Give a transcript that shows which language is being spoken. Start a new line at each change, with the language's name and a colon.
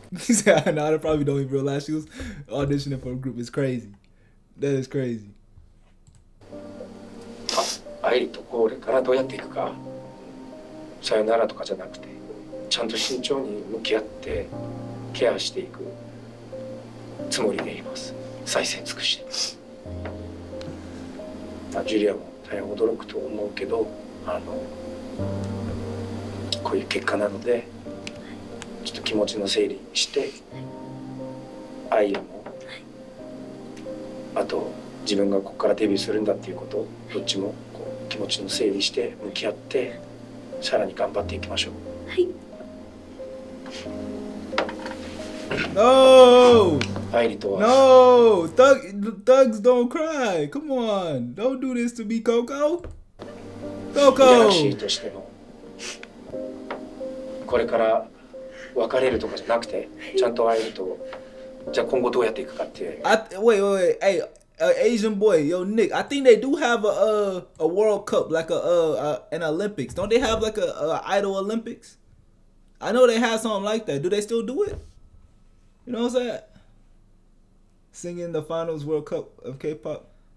English: He said, "No, I probably don't even realize she was auditioning for a group. It's crazy. That is crazy."
Japanese: 愛理とこれからどうやっていくか、さよならとかじゃなくて、ちゃんと慎重に向き合ってケアしていくつもりでいます。最善尽くして。ジュリアも大変驚くと思うけど、こういう結果なので、ちょっと気持ちの整理して、愛理も、あと自分がここからデビューするんだっていうことをどっちもこう気持ちの整理して向き合ってさらに頑張っていきましょう。はい。
English: No!
Japanese: 愛理とは。
English: No! Thugs don't cry. Come on. Don't do this to me, Coco.
Japanese: いやらしい
English: Coco!
Japanese: としても、これから別れるとかじゃなくて、ちゃんと愛理と、じゃあ今後どうやっていくかっていう。
English: Wait. Hey, Asian boy, yo, Nick. I think they do have a World Cup, like an Olympics. Don't they have like a Idol Olympics? I know they have something like that. Do they still do it? You know what I'm saying? Singing the finals World Cup of K-pop.